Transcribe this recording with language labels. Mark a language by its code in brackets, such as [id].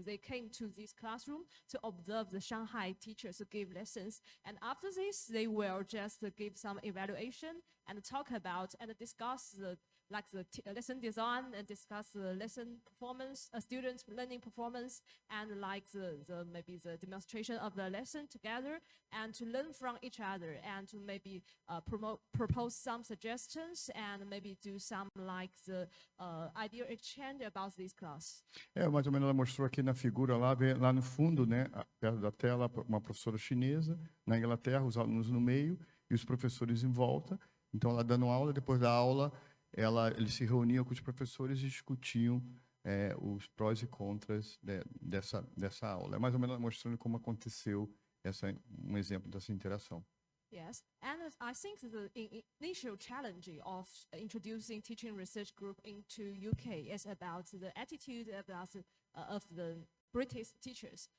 [en] They came to this classroom to observe the Shanghai teachers who give lessons, and after this they will just give some evaluation and talk about and discuss the lesson design and discuss the lesson performance, students' learning performance, and like maybe the demonstration of the lesson together, and to learn from each other, and to maybe propose some suggestions, and maybe do some like the idea exchange about this class. [pt] Mais ou menos ela mostrou aqui na figura lá no fundo, né, perto da tela, uma professora chinesa na Inglaterra, os alunos no meio e os professores em volta. Então ela dando aula, depois da aula eles se reuniam com os professores e discutiam os prós e contras dessa aula. É mais ou menos mostrando como aconteceu um exemplo dessa interação. [en] Yes, and I think the initial challenge of introducing teaching research group into UK is about the attitude of the British teachers.